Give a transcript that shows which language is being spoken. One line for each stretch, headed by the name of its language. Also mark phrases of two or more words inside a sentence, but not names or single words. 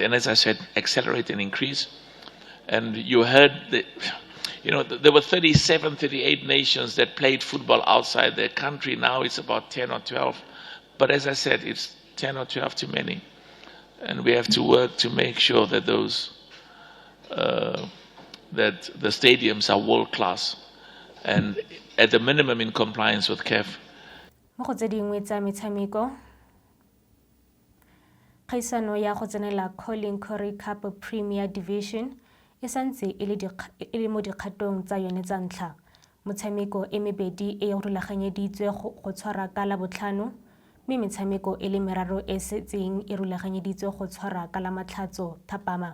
English: And as I said, accelerate and increase. And you heard that, there were 37, 38 nations that played football outside their country. Now it's about 10 or 12. But as I said, it's 10 or 12 too many. And we have to work to make sure that that the stadiums are world class and at the minimum in compliance with CAF.
Tswana: Mo go tse dingwe tsa metshameko, kgaisano ya go tsenela Colin Curry Cup Premier Division e santse e le mo dikgatong tsa yone tsa ntlha. Motshameko e mebedi e rulaganyeditswe go tshwara ka la botlhano, mme metshameko e le meraro e setseng e rulaganyeditswe go tshwara ka la matlhatso thapama.